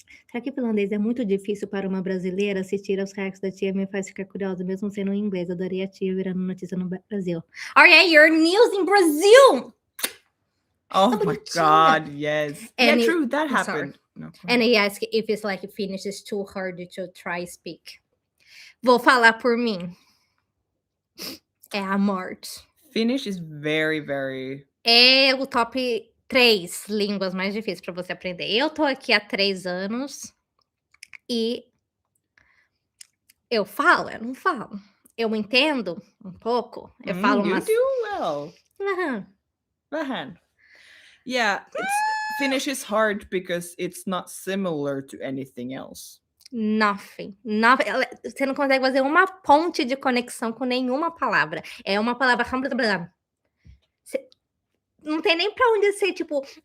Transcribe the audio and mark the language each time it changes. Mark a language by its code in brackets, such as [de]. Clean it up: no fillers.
[pt] Será que finlandês é muito difícil para uma brasileira? Assistir aos reacts da Tia me faz ficar curiosa, mesmo sendo em inglês. Adorei a Tia virando notícia no Brasil. [en] Oh yeah, your news in Brazil! Oh my God, yes. And true, that happened. No. And he asked if it's like Finnish is too hard to try speak. [pt] Vou falar por mim. É a morte. [en] Finnish is very, very... [pt] É o top 3 línguas mais difíceis para você aprender. Eu tô aqui há 3 anos e eu falo, eu não falo. eu entendo um pouco. Eu falo [en] You [pt] umas... [en] do well. Aham. [fi] Vähän. [en] Yeah, Finnish is hard because it's not similar to anything else. Nothing. [pt] Você não consegue fazer uma ponte de conexão com nenhuma palavra. É uma palavra... Não tem nem pra onde ser, tipo...